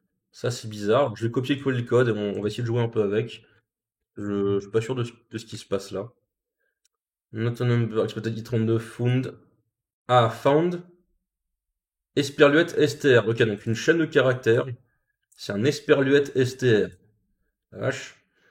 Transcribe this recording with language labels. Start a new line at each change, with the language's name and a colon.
French: Ça, c'est bizarre. Je vais copier-coller le code et on va essayer de jouer un peu avec. Je suis pas sûr de ce qui se passe là.
English: Not a number, expected i32 found.
French: Ah, found. Esperluette str. Ok, donc une chaîne de caractères. C'est un esperluette str. La vache.